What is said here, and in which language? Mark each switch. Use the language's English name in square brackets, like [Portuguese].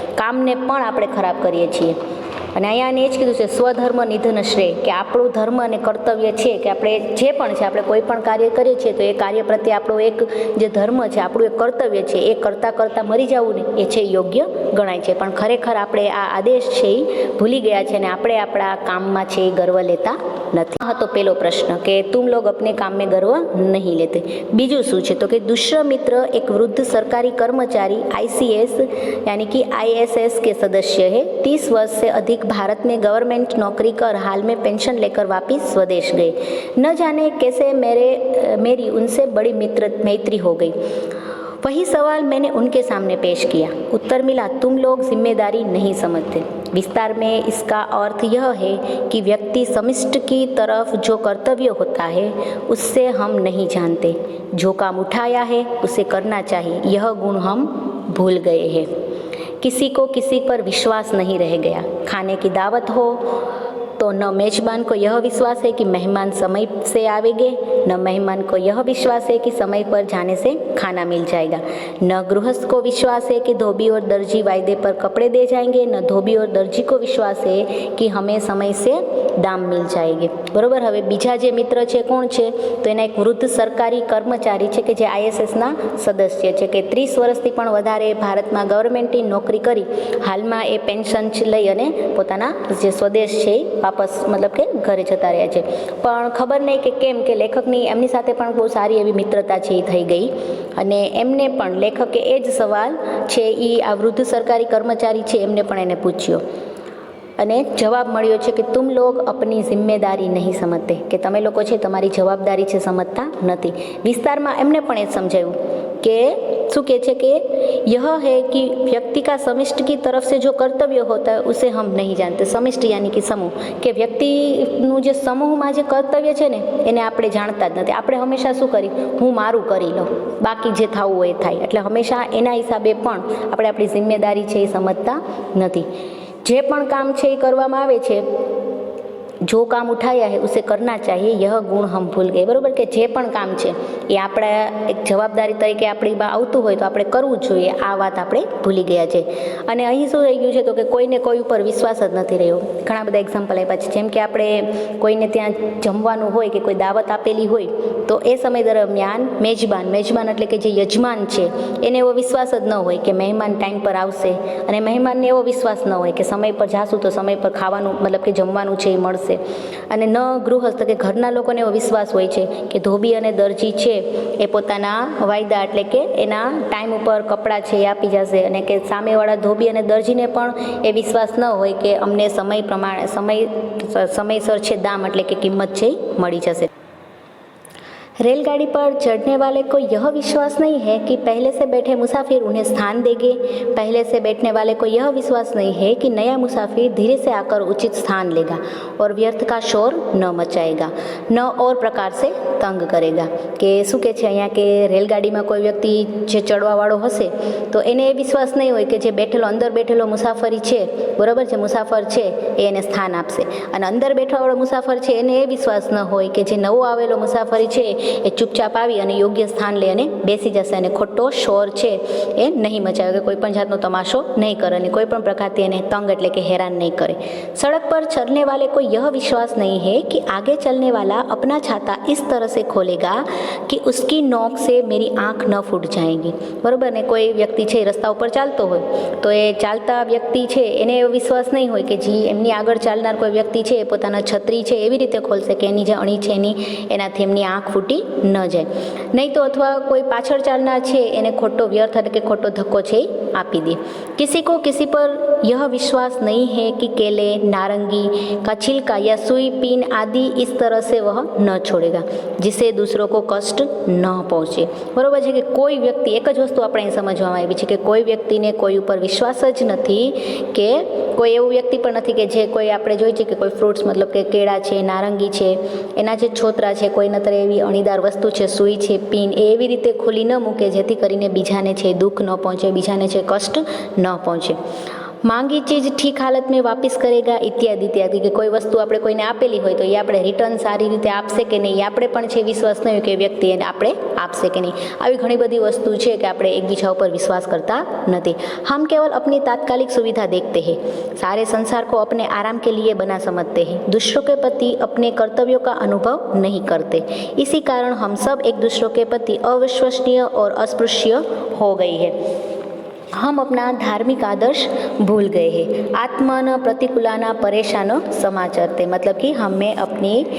[Gujarati] કામને પણ આપણે ખરાબ કરીએ છીએ. અને અહીંયા એ જ કીધું છે સ્વધર્મ નિધન શ્રેય કે આપણું ધર્મ અને કર્તવ્ય છે કે આપણે જે પણ છે આપણે કોઈ પણ કાર્ય કરીએ છીએ તો એ કાર્ય પ્રત્યે આપણો એક જે ધર્મ છે આપણું એક કર્તવ્ય છે એ કરતાં મરી જવું ને એ છે યોગ્ય ગણાય છે. પણ ખરેખર આપણે આ આદેશ છે એ ભૂલી ગયા છે અને આપણે આપણા કામમાં છે એ ગર્વ લેતા નથી. આ હતો પહેલો પ્રશ્ન કે [Hindi] તુમ લોગ અપને કામ में गर्व नहीं लेते. [Gujarati] બીજું શું છે તો કે [Hindi] दूसरा मित्र एक वृद्ध सरकारी कर्मचारी ICS यानी कि ISS के सदस्य है. 30 वर्ष से अधिक एक भारत में गवर्नमेंट नौकरी कर हाल में पेंशन लेकर वापस स्वदेश गए। न जाने कैसे मेरी उनसे बड़ी मैत्री हो गई। वही सवाल मैंने उनके सामने पेश किया। उत्तर मिला, तुम लोग जिम्मेदारी नहीं समझते। विस्तार में इसका अर्थ यह है कि व्यक्ति समष्टि की तरफ जो कर्तव्य होता है उससे हम नहीं जानते। जो काम उठाया है उसे करना चाहिए, यह गुण हम भूल गए हैं। किसी को किसी पर विश्वास नहीं रह गया। खाने की दावत हो तो न मेजबान को यह विश्वास है कि मेहमान समय से आवेंगे, न मेहमान को यह विश्वास है कि समय पर जाने से खाना मिल जाएगा, न गृहस्थ को विश्वास है कि धोबी और दर्जी वायदे पर कपड़े दे जाएंगे, न धोबी और दर्जी को विश्वास है कि हमें समय से दाम मिल जाएंगे। बरोबर। [Gujarati] હવે બીજા જે મિત્ર છે કોણ છે તો એના એક વૃદ્ધ સરકારી કર્મચારી છે કે જે ISSના સદસ્ય છે કે 30 વર્ષથી પણ વધારે ભારતમાં ગવર્મેન્ટની નોકરી કરી હાલમાં એ પેન્શન લઈ અને પોતાના જે સ્વદેશ છે વાપસ મતલબ કે ઘરે જતા રહ્યા છે। પણ ખબર નહીં કે કેમ કે લેખકની એમની સાથે પણ બહુ સારી એવી મિત્રતા છે એ થઈ ગઈ અને એમને પણ લેખકે એ જ સવાલ છે એ આ વૃદ્ધ સરકારી કર્મચારી છે એમને પણ એને પૂછ્યો અને જવાબ મળ્યો છે કે [Hindi] तुम लोग अपनी जिम्मेदारी नहीं समझते, [Gujarati] કે તમે લોકો છે તમારી જવાબદારી છે સમજતા નથી। વિસ્તારમાં એમને પણ એ સમજાવ્યું કે શું કહે છે કે [Hindi] यह है कि व्यक्ति का समष्टि की तरफ से जो कर्तव्य होता है उसे हम नहीं जानते। समष्टि यानी कि समूह, [Gujarati] કે વ્યક્તિનું જે સમૂહમાં જે કર્તવ્ય છે ને એને આપણે જાણતા જ નથી। આપણે હંમેશા શું કરી, હું મારું કરી લઉં, બાકી જે થવું હોય એ થાય, એટલે હંમેશા એના હિસાબે પણ આપણે આપણી જિમ્મેદારી છે એ સમજતા નથી। જે પણ કામ છે એ કરવામાં આવે છે, [Hindi] जो काम उठाया है उसे करना चाहिए, यह गुण हम भूल गए। [Gujarati] बराबर, કે જે પણ કામ છે એ આપણે એક જવાબદારી તરીકે આપણીમાં આવતું હોય તો આપણે કરવું જ જોઈએ, આ વાત આપણે ભૂલી ગયા છે। અને અહીં શું થઈ ગયું છે તો કે કોઈને કોઈ ઉપર વિશ્વાસ જ નથી રહ્યો। ઘણા બધા એક્ઝામ્પલ આપ્યા છે, જેમ કે આપણે કોઈને ત્યાં જમવાનું હોય કે કોઈ દાવત આપેલી હોય તો એ સમય દરમિયાન મેજબાન એટલે કે જે યજમાન છે એને એવો વિશ્વાસ જ ન હોય કે મહેમાન ટાઈમ પર આવશે, અને મહેમાનને એવો વિશ્વાસ ન હોય કે સમય પર જાશું તો સમય પર ખાવાનું મતલબ કે જમવાનું છે એ મળશે। અને ન ગૃહસ્થ કે ઘરના લોકોને એવો વિશ્વાસ હોય છે કે ધોબી અને દરજી છે એ પોતાના વાયદા એટલે કે એના ટાઈમ ઉપર કપડાં છે એ આપી જશે, અને કે સામેવાળા ધોબી અને દરજીને પણ એ વિશ્વાસ ન હોય કે અમને સમય પ્રમાણે સમયસર છે દામ એટલે કે કિંમત છે મળી જશે। [Hindi] रेलगाड़ी पर चढ़ने वाले को यह विश्वास नहीं है कि पहले से बैठे मुसाफिर उन्हें स्थान देंगे। पहले से बैठने वाले को यह विश्वास नहीं है कि नया मुसाफिर धीरे से आकर उचित स्थान लेगा और व्यर्थ का शोर न मचाएगा, न और प्रकार से तंग करेगा। [Gujarati] કે શું કહે છે અહીંયા કે રેલગાડીમાં કોઈ વ્યક્તિ જે ચડવાવાળો હશે તો એને એ વિશ્વાસ નહીં હોય કે જે બેઠેલો અંદર બેઠેલો મુસાફરી છે, બરાબર, જે મુસાફર છે એ એને સ્થાન આપશે, અને અંદર બેઠવાવાળો મુસાફર છે એને એ વિશ્વાસ ન હોય કે જે નવો આવેલો મુસાફરી છે એ ચૂપચાપ આવી અને યોગ્ય સ્થાન લઈ અને બેસી જશે અને ખોટો શોર છે એ નહીં મચાવે, કે કોઈ પણ જાતનો તમાશો નહીં કરે અને કોઈ પણ પ્રકારથી એને તંગ એટલે કે હેરાન નહીં કરે। [Hindi] सड़क पर चलने वाले को यह विश्वास नहीं है कि आगे चलने वाला अपना छाता इस तरह से खोलेगा कि उसकी नोक से मेरी आँख न फूट जाएगी। [Gujarati] बराबर ने કોઈ વ્યક્તિ છે રસ્તા ઉપર ચાલતો હોય તો એ ચાલતા વ્યક્તિ છે એને એવો વિશ્વાસ નહીં હોય કે જે એમની આગળ ચાલનાર કોઈ વ્યક્તિ છે એ પોતાના છત્રી છે એવી રીતે ખોલશે કે એની જે અણી છે એનાથી એમની આંખ ફૂટી ન જાય, નહીં તો અથવા કોઈ પાછળ ચાલનાર છે એને ખોટો વ્યર્થ એટલે કે ખોટો ધક્કો છે આપી દે। [Hindi] किसी को किसी पर यह विश्वास नहीं है कि केले, नारंगी का छिलका या सुई पिन आदि इस तरह से वह न छोड़ेगा जिससे दूसरों को कष्ट न पहुँचे। [Gujarati] बराबर છે કે કોઈ વ્યક્તિ, એક જ વસ્તુ આપણે સમજવામાં આવી છે કે કોઈ વ્યક્તિને કોઈ ઉપર વિશ્વાસ જ નથી, કે કોઈ એવું વ્યક્તિ પણ નથી કે જે કોઈ આપણે જોઈએ છે કે કોઈ ફ્રૂટ્સ મતલબ કે કેળા છે, નારંગી છે, એના જે છોતરા છે કોઈ નતર એવી અણીદાર વસ્તુ છે, સુઈ છે, પિન એ એવી રીતે ખોલી ન મૂકે જેથી કરીને બીજાને છે દુઃખ ન પહોંચે, બીજાને છે કષ્ટ ન પહોંચે। [Hindi] માંગી ચીજ ઠીક હાલત में वापस करेगा इत्यादि इत्यादि, [Gujarati] કે કોઈ વસ્તુ આપણે કોઈને આપેલી હોય તો એ આપણે રિટર્ન સારી રીતે આપશે કે નહીં, એ આપણે પણ છે વિશ્વાસ નહીં હોય કે વ્યક્તિ એને આપણે આપશે કે નહીં। આવી ઘણી બધી વસ્તુ છે કે આપણે એકબીજા ઉપર વિશ્વાસ [Hindi] करता नहीं। हम केवल अपनी तात्कालिक सुविधा देखते हैं, सारे संसार को अपने आराम के लिए बना समझते हैं, दूसरों के प्रति अपने कर्तव्यों का अनुभव नहीं करते। इसी कारण हम सब एक दूसरों के प्रति अविश्वसनीय और अस्पृश्य हो गई है। हम अपना धार्मिक आदर्श भूल गए हैं। [Sanskrit] आत्मा न प्रतिकूलाना परेशानो समाचरते, [Hindi] मतलब कि हमें अपनी